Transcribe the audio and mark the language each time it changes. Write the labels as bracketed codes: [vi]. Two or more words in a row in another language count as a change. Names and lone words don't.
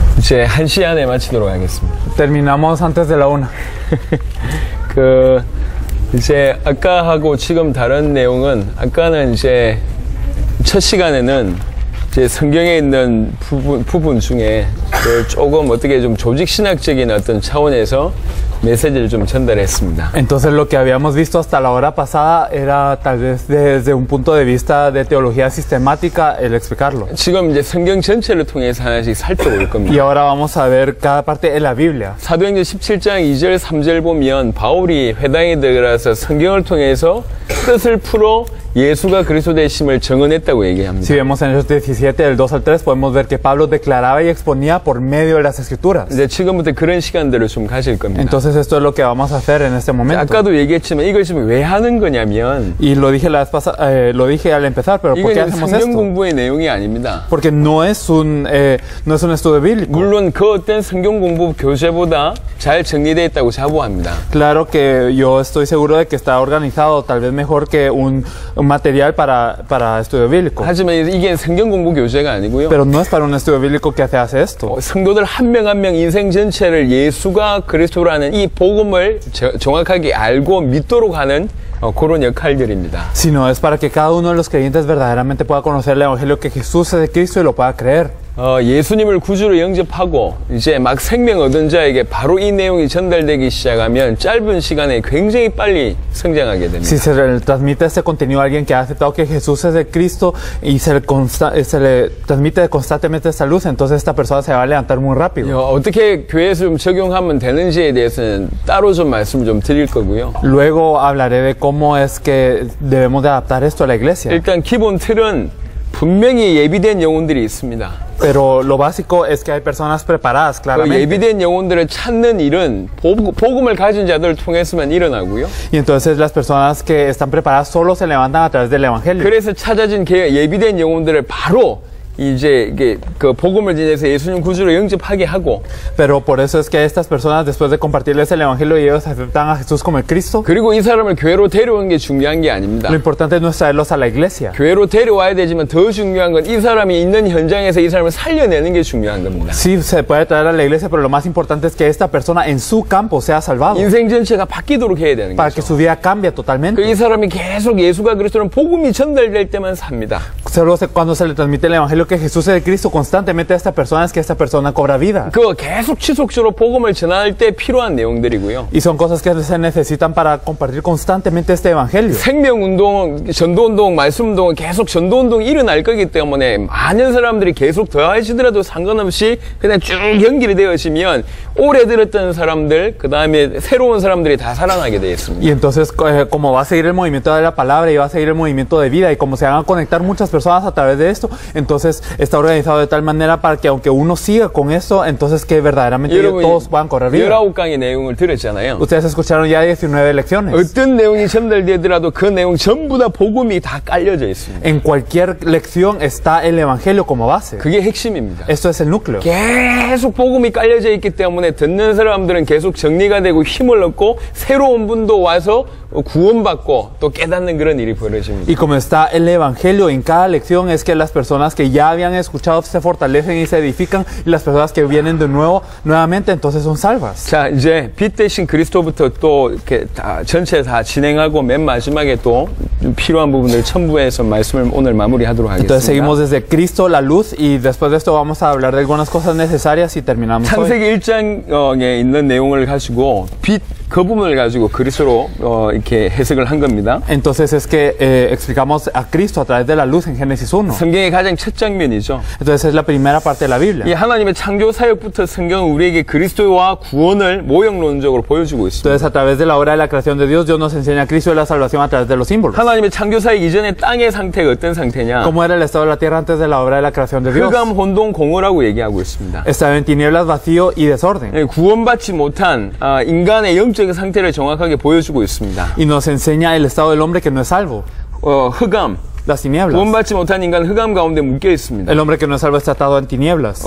[ko] 이제 1시 안에 마치도록 하겠습니다. [es] Terminamos antes de la 1. [ko] 이제 아까하고 지금 다른 내용은, 아까는 이제 첫 시간에는 이제 성경에 있는 부분 중에 조금 어떻게 좀 조직 신학적인 어떤 차원에서 메시지를 좀 전달했습니다. [es] Entonces lo que habíamos visto hasta la hora pasada era tal vez desde un punto de vista de teología sistemática el explicarlo. [ko] 지금 이제 성경 전체를 통해서 하나씩 살펴볼 겁니다. [es] Y ahora vamos a ver cada parte de la Biblia. [ko] 사도행전 17장 2절 3절 보면 바울이 회당에 들어가서 성경을 통해서 뜻을 풀어 예수가 그리스도 되심을 증언했다고 얘기합니다. [es] Si vemos en Hechos 17 del 2 al 3 podemos ver que Pablo declaraba y exponía por medio de las escrituras. [ko] 이제 지금부터 그런 시간들을 좀 가질 겁니다. [es] Entonces esto es lo que vamos a hacer en este momento. [ko] 아까도 얘기했지만 이걸 지금 왜 하는 거냐면, [es] Y lo dije la vez pasada, lo dije al empezar, pero ¿por qué [ko] 이건 [es] hacemos [ko] 성경 [es] esto? [ko] 공부의 내용이 아닙니다. [es] Porque no es un estudio bíblico. [ko] 물론 그 어떤 성경 공부 교재보다 잘 정리되어 있다고 자부합니다. [es] Claro que yo estoy seguro de que está organizado tal vez mejor que un material para estudio bíblico. [ko] 하지만 이게 성경 공부 교재가 아니고요. [es] Pero no es para un estudio bíblico que se hace esto. [ko] 성도들 한 명 한 명 인생 전체를 예수가 그리스도라는 이 복음을 정확하게 알고 믿도록 하는 그런 역할들입니다. [es] Sino es para que cada uno de los creyentes verdaderamente pueda conocer el evangelio que Jesús es de Cristo y lo pueda creer. [ko] 예수님을 구주로 영접하고 이제 막 생명 얻은 자에게 바로 이 내용이 전달되기 시작하면 짧은 시간에 굉장히 빨리 성장하게 됩니다. [es] Si se le transmite este contenido a alguien que ha aceptado que Jesús es de Cristo y se le transmite constantemente esta luz, entonces esta persona se va a levantar muy rápido. [ko] 어떻게 교회에서 좀 적용하면 되는지에 대해서는 따로 좀 말씀 좀 드릴 거고요. [es] Luego hablaré de cómo es que debemos de adaptar esto a la iglesia. [ko] 일단 기본 틀은 분명히 예비된 영혼들이 있습니다. [es] Pero lo básico es que hay personas preparadas, [ko] 그 [es] claramente. [ko] 예비된 영혼들을 찾는 일은 복음을 가진 자들을 통해서만 일어나고요. [es] Y entonces las personas que están preparadas solo se levantan a través del evangelio. [ko] 그래서 찾아진 예비된 영혼들을 바로 이제 이게 그 복음을 지내서 예수님 구주로 영접하게 하고, [es] Pero por eso es que estas personas, después de compartirles el evangelio, y ellos aceptan a Jesús como el Cristo. [ko] 그리고 이 사람을 교회로 데려오는 게 중요한 게 아닙니다. [es] Lo importante no es traerlos a la iglesia. [ko] 교회로 데려와야 되지만 더 중요한 건 이 사람이 있는 현장에서 이 사람을 살려내는 게 중요한 겁니다. [es] Sí, se puede traer a la iglesia, pero lo más importante es que esta persona en su campo sea salvado. [ko] 인생 전체가 바뀌도록 해야 되는 [es] Para que [ko] 거죠. [es] su vida cambie totalmente. [ko] 이 사람이 계속 예수가 그리스도는 복음이 전달될 때만 삽니다. [es] Solo cuando se le transmite el evangelio que Jesús es el Cristo constantemente a esta persona es que esta persona cobra vida. [ko] 그 계속 지속적으로 복음을 전할 때 필요한 내용들이고요. [es] Y son cosas que se necesitan para compartir constantemente este evangelio. [ko] 생명운동, 전도운동, 말씀운동은 계속 전도운동이 일어날 거기 때문에 많은 사람들이 계속 더하시더라도 상관없이 그냥 쭉 연결이 되어지면 오래 들었던 사람들, 그 다음에 새로운 사람들이 다 살아나게 되어 있습니다. [es] Y entonces, como va a seguir el movimiento de la palabra y va a seguir el movimiento de vida y como se van a conectar muchas personas a través de esto, entonces está organizado de tal manera para que aunque uno siga con esto, entonces que verdaderamente todos puedan correr vida. [ko] 19강의 내용을 들었잖아요. [es] Ustedes escucharon ya 19 lecciones. [ko] 어떤 내용이 전달되더라도 그 내용 전부 다 복음이 다 깔려져 있습니다. [es] En cualquier lección está el evangelio como base. [ko] 그게 핵심입니다. [es] Esto es el núcleo. [ko] 계속 복음이 깔려져 있기 때문에 듣는 사람들은 계속 정리가 되고 힘을 얻고 새로운 분도 와서 구원받고 또 깨닫는 그런 일이 벌어집니다. [es] Y como está el evangelio en cada lección es que las personas que ya habían escuchado se fortalecen y se edifican y las personas que vienen de nuevo nuevamente entonces son salvas. [ko] 자, 이제 빛 대신 그리스도부터 또 이렇게 다 전체 다 진행하고 맨 마지막에 또 필요한 부분들 첨부해서 말씀을 오늘 마무리하도록 하겠습니다. [es] Entonces seguimos desde Cristo la luz y después de esto vamos a hablar de algunas cosas necesarias y terminamos hoy. [ko] 창세기 1장에 있는 내용을 가지고 빛 그 부분을 가지고 그리스도로 이렇게 해석을 한 겁니다. [es] Entonces es que explicamos a Cristo a través de la luz en Génesis 1. [ko] 성경의 가장 첫 장면이죠. [es] Entonces es la primera parte de la Biblia. [ko] 이 하나님의 창조 사역부터 성경은 우리에게 그리스도와 구원을 모형론적으로 보여주고 있습니다. [es] Entonces a través de la obra de la creación de Dios, Dios nos enseña a Cristo y la salvación a través de los símbolos. [ko] 하나님의 창조 사역 이전에 땅의 상태가 어떤 상태냐? [es] ¿Cómo era el estado de la tierra antes de la obra de la creación de Dios? [ko] 흑암, 혼돈, 공허라고 얘기하고 있습니다. [es] Estaba en tinieblas, vacío y desorden. [ko] 구원받지 못한 인간의 영적인 상태를 정확하게 보여주고 있습니다. [es] Y nos enseña el estado del hombre que no es salvo. [ko] 흑암, [es] las tinieblas. [ko] 구원받지 못한 인간은 흑암 가운데 묶여 있습니다. [es] El hombre que no es salvo está atado en tinieblas.